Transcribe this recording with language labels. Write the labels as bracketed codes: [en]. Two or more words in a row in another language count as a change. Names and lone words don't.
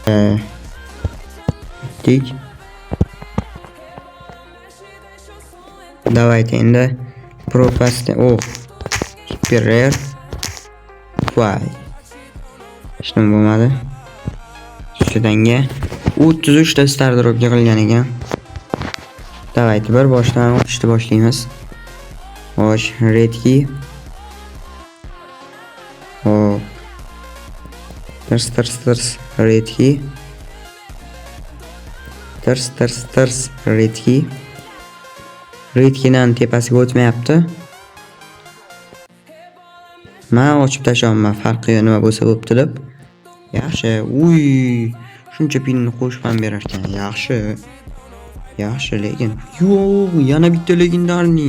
[uz] Dik. Давайте endi Pro Pass'da [en] super rare. [uz] Voy. Hech nima bo'lmadi. Shudanga 33 ta star drop yig'ilgan ekan. Давайте bir boshdan o'tishni boshlaymiz. Xo'sh, [en] red key. Hop. Tirs red key. Tirs red key. Red keyning [uz] tepasiga o'tmayapti. Men ochib tashlayman, farqi yo'q, nima bo'lsa bo'pti deb. Yaxshi. Uy, shuncha pinni qo'shib ham berar ekan. Yaxshi. Yaxshi, lekin yo'q, yana bitta legendarniy.